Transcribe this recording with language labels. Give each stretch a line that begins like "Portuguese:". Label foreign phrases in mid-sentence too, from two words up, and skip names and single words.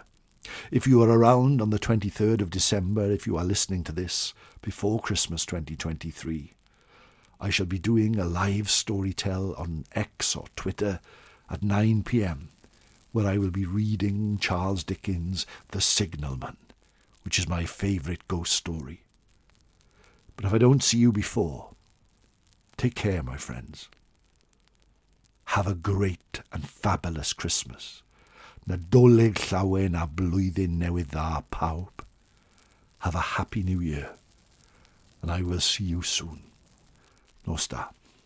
English: If you are around on the 23rd of December, if you are listening to this before Christmas 2023, I shall be doing a live storytell on X or Twitter at 9 p.m, where I will be reading Charles Dickens' The Signalman, which is my favourite ghost story. But if I don't see you before, take care, my friends. Have a great and fabulous Christmas.
Welsh: Nadolig llawen a blwyddyn newydd dda pawb.
English: Have a happy new year, and I will see you soon.
Welsh: Nos da.